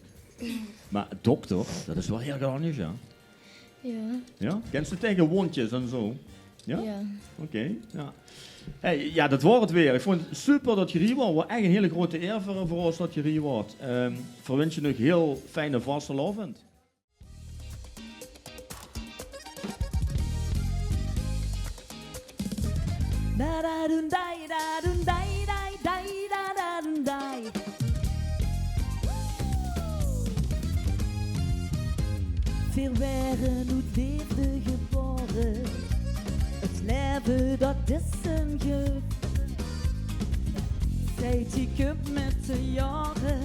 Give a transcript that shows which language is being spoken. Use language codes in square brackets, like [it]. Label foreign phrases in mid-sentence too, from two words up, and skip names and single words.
[nl] Maar dokter, dat is wel heel anders, ja. Ja. Ja? Ken ze tegen wondjes en zo? Ja? Ja. Oké, ja. Hey, ja, dat wordt het weer. Ik vond het super dat je hier was. Het was echt een hele grote eer voor ons dat je hier was. Verwens je nog heel fijne vastelavond. Da da dun dai da dun dai dai dai da da dun dai. Veel waren uit liefde geboren. Het leven dat is een gift. Zijt ik up met de jaren.